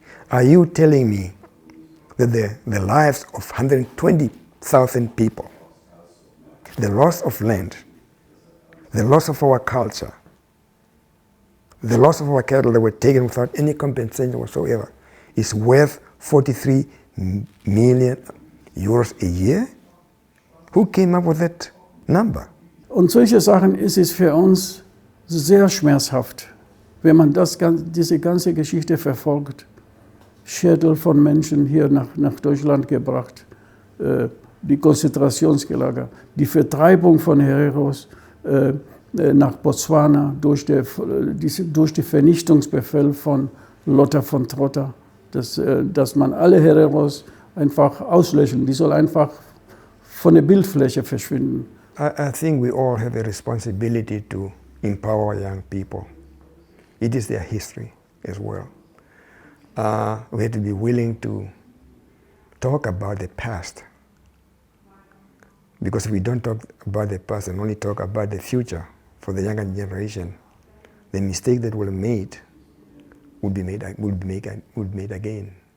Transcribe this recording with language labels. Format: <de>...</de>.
<en>Are you telling me that the lives of 120,000 people, the loss of land, the loss of our culture, the loss of our cattle that were taken without any compensation whatsoever, is worth 43 million euros a year? Who came up with that number?</en> <de>Und solche Sachen ist es für uns sehr schmerzhaft, wenn man diese ganze Geschichte verfolgt. Schädel von Menschen hier nach Deutschland gebracht, die Konzentrationslager, die Vertreibung von Hereros nach Botswana durch den Vernichtungsbefehl von Lothar von Trotha, dass man alle Hereros einfach auslöschen, die soll einfach von der Bildfläche verschwinden.</de> <en>I think we all have a responsibility to empower young people. It is their history as well. We have to be willing to talk about the past. Because if we don't talk about the past and only talk about the future for the younger generation, the mistake that we'll made would be made again.</en>